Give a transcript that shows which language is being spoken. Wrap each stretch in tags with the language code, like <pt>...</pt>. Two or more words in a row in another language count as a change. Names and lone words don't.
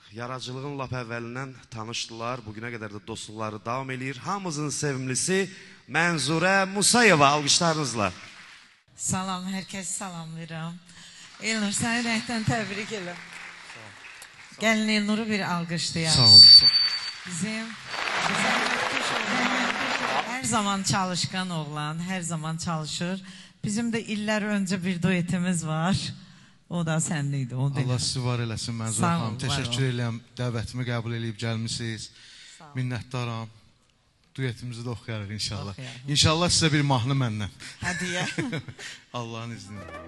<az>Yaradıcılığın lap əvvəlindən tanışdılar.</az> <tr>Bugüne kadar</tr> <az>da dostluqları davam edir. Hamımızın sevimlisi Mənzurə Musayeva. Alqışlarınızla. Salam, herkes salamlayıram. Elnur, səni rəhdən təbrik edirəm. Gəlin Elnur'u bir alqışlayaq. Sağ olun. Bizim her zaman çalışkan oğlan, her zaman çalışır.</az> <tr>Bizim de iller önce bir duetimiz var.</tr> <az>O da sənliydi. Allah sizi var eləsin Mənzurə xanım. Təşəkkür edirəm. Dəvətimi qəbul edib gəlmisiniz. Minnətdaram. Duetimizi də oxuyarıq inşallah. İnşallah sizə bir mahnı məndən.</az> <tr>Hadi ya. Allah'ın izniyle.</tr>